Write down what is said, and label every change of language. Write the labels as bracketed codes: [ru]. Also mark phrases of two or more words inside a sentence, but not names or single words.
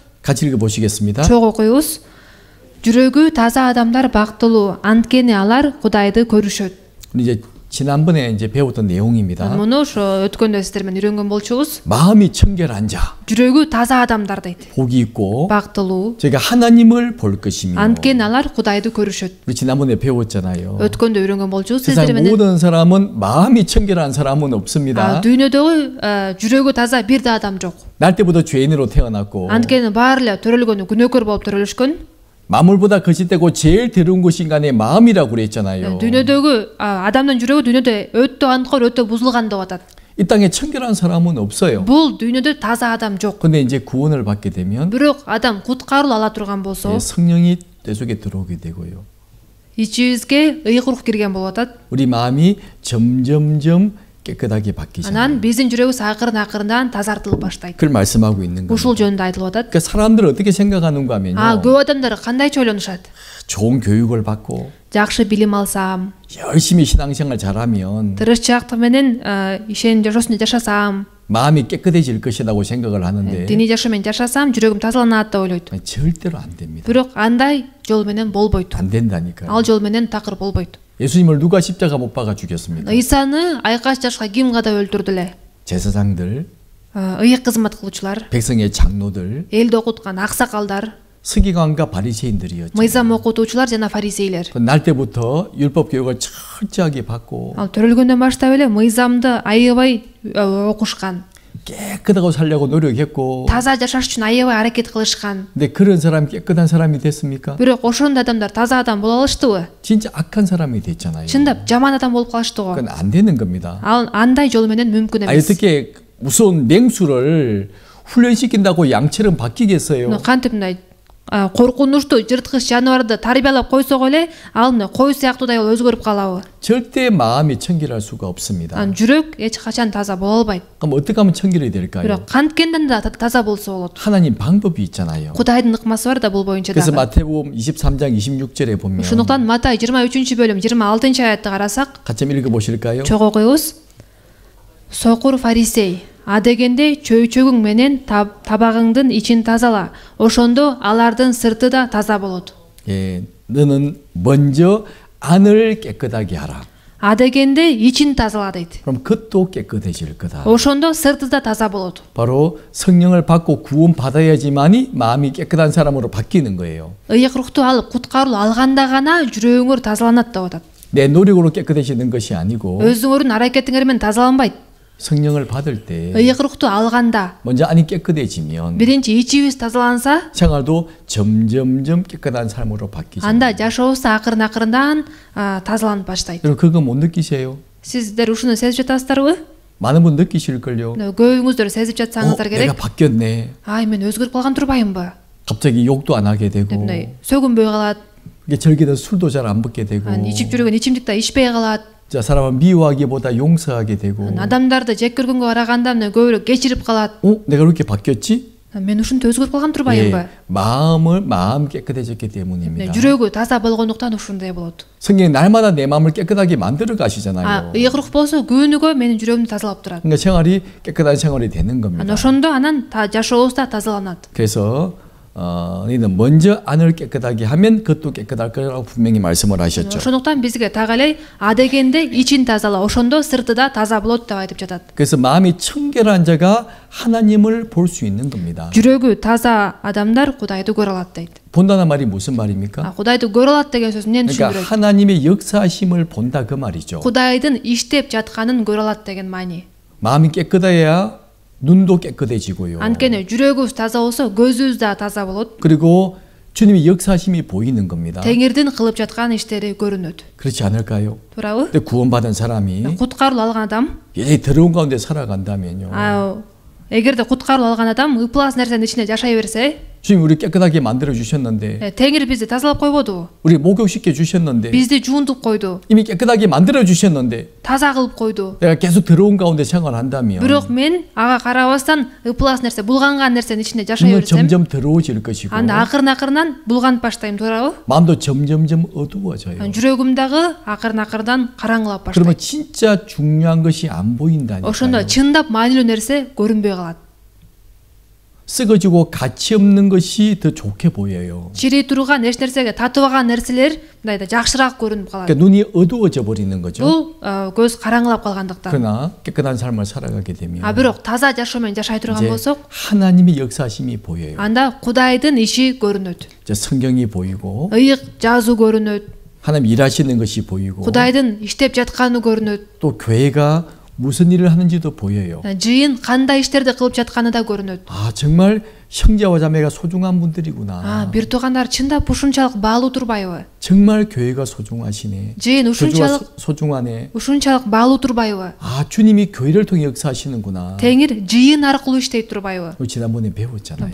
[ko] 같이 읽어 보시겠습니다. [ky] Чогуу окуйбуз. Жүрөгү таза адамдар бактылуу, анткени алар Кудайды көрүшөт. [ko] 우리 이제 지난번에 이제 배웠던 내용입니다. [ky] Муну ошо өткөндө сиздер менен үйрөнгөн болчубуз. [ko] 마음이 청결한 자, [ky] Жүрөгү таза адамдар дейт. [ko] 복이 있고 [ky] Бактылуу, [ko] 저희가 하나님을 볼 것이며 [ky] анткени алар Кудайды көрүшөт. [ko] 우리 지난번에 배웠잖아요. [ky] Өткөндө үйрөнгөн болчубуз [ko] 세상 [ky] сиздер менен. [ko] 모든 사람은 마음이 청결한 사람은 없습니다. [ky] Дүйнөдөгү жүрөгү таза бир да адам жок. [ko] 날 때부터 죄인으로 태어났고 [ky] Анткени баары эле төрөлгөнү күнөөкөр болуп төрөлүшкөн. [ko] 만물보다 거짓되고 제일 더러운 것이 인간의 마음이라고 그랬잖아요. [ky] Дүйнөдөгү адамдын жүрөгү дүйнөдө өтө анткор, өтө бузулган деп атат. [ko] 이 땅에 청결한 사람은 없어요. [ky] Бул дүйнөдө таза адам жок. [ko] 근데 이제 구원을 받게 되면 [ky] Бирок адам куткарыл ала турган болсо, [ko] 성령이 내 속에 들어오게 되고요. [ky] ичибизге ыйык рух кирген болуп атат. [ko] 우리 마음이 점점점 깨끗하게 바뀌잖아요. [ky] Анан биздин жүрөгүбүз акырын-акырындан тазартылып баштайт. [ko] 그걸 말씀하고 있는 거예요. [ky] Ушул жөнүндө айтылып атат. [ko] 그러니까 사람들은 어떻게 생각하는가 하면요. [ky] көп адамдар кандайча ойлонушат? [ko] 좋은 교육을 받고 [ky] Жакшы билим алсам, [ko] 열심히 신앙생활 잘하면 [ky] тырышчаактык менен ишеним жашоосунда жашасам, [ko] 마음이 깨끗해질 것이라고 생각을 하는데 [ky] диний жашоо менен жашасам, жүрөгүм тазаланат деп ойлойт. [ko] 절대로 안 됩니다. [ky] Бирок андай жол менен болбойт. [ko] 안 된다니까요. [ky] Ал жол менен такыр болбойт. [ko] 예수님을 누가 십자가 못 박아 죽였습니까? [ky] Ыйсаны айкаш жашка ким кадап өлтүрдү эле? [ko] 제사장들, [ky] ыйык кызмат кылуучулар, [ko] 백성의 장로들, [ky] элди окуткан аксакалдар, [ko] 서기관과 바리새인들이었죠. [ky] мыйзам окутуучулар жана фарисейлер. [ko] 날 때부터 율법 교육을 철저하게 받고 [ky] Ал төрөлгөндөн баштап эле мыйзамды аябай окушкан. [ko] 깨끗하고 살려고 노력했고. [ky] таза жашаш үчүн аябай аракет кылышкан. [ko] 근데 그런 사람이 깨끗한 사람이 됐습니까? [ky] Бирок ошондой адамдар таза адам боло алыштыбы? [ko] 진짜 악한 사람이 됐잖아요. [ky] чындап жаман адам болуп калышты го. [ko] 그건 안 되는 겁니다. [ky] Ал андай жол менен мүмкүн эмес. [ko] 어떻게 무서운 맹수를 훈련시킨다고 양처럼 바뀌겠어요? [ky] Кантип мындай коркунучтуу жырткыч жаныбарды тарбиялап койсок эле ал мына кой сыяктуудай болуп өзгөрүп калабы? [ko] 절대 마음이 청결할 수가 없습니다. [ky] жүрөк эч качан таза боло албайт. [ko] 그럼 어떻게 하면 청결이 될까요? [ky] бирок канткенден да таза болсо болот. [ko] 하나님 방법이 있잖아요. [ky] Кудайдын ыкмасы бар да бул боюнча [ko] 그래서 [ky] дагы. [ko] 마태복음 23장 26절에 보면 [ky] ошондуктан Матай 23-бөлүм 26-аятты карасак, [ko] 같이 한번 읽어보실까요? [ky] чогуу окуйбуз. Сокур фарисей, адегенде чөйчөгүң менен табагыңдын ичин тазала. Ошондо алардын сырты да таза болот. [ko] 예, 너는 먼저 안을 깨끗하게 하라. [ky] адегенде ичин тазала дейт. [ko] 그럼 겉도 깨끗해질 거다. [ky] ошондо сырты да таза болот. [ko] 바로 성령을 받고 구원 받아야지만이 마음이 깨끗한 사람으로 바뀌는 거예요. [ky] ыйык рухту алып куткаруу алганда гана жүрөгүңөр тазаланат деп атат. [ko] 내 노력으로 깨끗해지는 것이 아니고 [ky] өзүңөрдүн аракетиңер менен тазаланбайт. [ko] 성령을 받을 때 [ky] ыйык рухту алганда [ko] 먼저 안이 깨끗해지면 [ky] биринчи ичибиз тазаланса, [ko] 생활도 점점점 깨끗한 삶으로 바뀌죠. [ky] анда жашообуз акырын тазаланып баштайт. [ko] 여러분 그거 못 느끼세요? [ky] Сиздер ушуну сезип жатасыздарбы? [ko] 많은 분 느끼실걸요. [ky] көбүңүздөр сезип жатсаңыздар [ko] 내가 [ky] керек. [ko] 바뀌었네. [ky] ай мен өзгөрүп калган турбаймынбы? [ko] 갑자기 욕도 안 하게 되고 [ky] мындай сөгүнбөй калат. [ko] 이게 절기는 술도 잘 안 먹게 되고 [ky] ичип жүргөн ичимдик да ичпей калат. [ko] 자, 사람은 미워하기보다 용서하게 되고 [ky] адамдарды жек көргөнгө караганда көбүрөөк кечирип калат. [ko] 내가 그렇게 바뀌었지? [ky] мен ушинтип өзгөрүп калган турбаймынбы? [ko] 마음 깨끗해졌기 때문입니다. [ky] жүрөгү таза болгондуктан ушундай болот. [ko] 성령이 날마다 내 마음을 깨끗하게 만들어 가시잖아요. [ky] ыйык рух болсо күнүгө менин жүрөгүмдү тазалап турат. [ko] 그러니까 생활이 깨끗한 생활이 되는 겁니다. [ky] ошондо анан жашообуз да тазаланат. [ko] 그래서 너희는 먼저 안을 깨끗하게 하면 그것도 깨끗할 거라고 분명히 말씀을 하셨죠. [ky] ошондуктан бизге так эле адегенде ичин тазала, ошондо сырты да таза болот деп айтып жатат. [ko] 그래서 마음이 청결한 자가 하나님을 볼 수 있는 겁니다. [ky] жүрөгү таза адамдар Кудайды көрө алат дейт. [ko] 본다는 말이 무슨 말입니까? [ky] Кудайды көрө алат деген сөз эмнени [ko] 그러니까 [ky] түшүндүрөт? [ko] 하나님의 역사하심을 본다 그 말이죠. [ky] Кудайдын иштеп жатканын көрө алат деген маани. [ko] 마음이 깨끗해야 눈도 깨끗해지고요. [ky] анткени жүрөгүбүз таза болсо көзүбүз да таза болот. [ko] 그리고 주님의 역사하심이 보이는 겁니다. [ky] Теңирдин кылып жаткан иштери көрүнөт. [ko] 그렇지 않을까요? [ky] туурабы? [ko] 근데 구원받은 사람이 [ky] куткаруу алган адам, [ko] 이 더러운 가운데 살아간다면요. [ky] эгерде куткаруу алган адам ыплас нерсенин ичинде жашай берсе, [ko] 주님 우리 깨끗하게 만들어 주셨는데 [ky] Теңир бизди тазалап койбодубу? [ko] 우리 목욕시켜 주셨는데 [ky] бизди жууntуп койду. [ko] 이미 깨끗하게 만들어 주셨는데 [ky] таза кылып койду. [ko] 내가 계속 더러운 가운데 생활한다면 [ky] бирок мен ага карабастан ыплас нерсе, булганган нерсенин ичинде жашай [ko] 눈은 [ky] берсем, [ko] 점점 더러워질 것이고 [ky] анда акырын булганып баштайм, туурабы? [ko] 마음도 점점점 어두워져요. [ky] жүрөгүм дагы акырын караңгылап [ko] 그러면 [ky] баштайт. [ko] 진짜 중요한 것이 안 보인다니까요. [ky] ошондо чындап маанилүү нерсе көрүнбөй калат. [ko] 썩어지고 가치 없는 것이 더 좋게 보여요. [ky] чирей турган эч нерсеге татыбаган нерселер мындайда жакшыраак көрүнүп калат. [ko] 그러니까 눈이 어두워져 버리는 거죠. [ky] бул көз караңгылап калгандыктан. [ko] 그러나 깨끗한 삶을 살아가게 되면 [ky] бирок таза жашоо менен жашай турган [ko] 이제 [ky] болсок, [ko] 하나님의 역사심이 보여요. [ky] анда Кудайдын иши көрүнөт. [ko] 이제 성경이 보이고 [ky] ыйык жазуу көрүнөт. [ko] 하나님 일하시는 것이 보이고 [ky] Кудайдын иштеп жатканы көрүнөт. [ko] 또 교회가 무슨 일을 하는지도 보여요. [ky] жыйын кандай иштерди кылып жатканы да көрүнөт. [ko] 아 정말 형제와 자매가 소중한 분들이구나. [ky] бир туугандар чындап ушунчалык баалуу турбайбы? [ko] 정말 교회가 소중하시네. [ky] жыйын [ko] 교주가 소중하네. [ky] ушунчалык баалуу турбайбы? [ko] 아 주님이 교회를 통해 역사하시는구나. [ky] Теңир жыйын аркылуу иштейт турбайбы? [ko] 지난번에 배웠잖아요.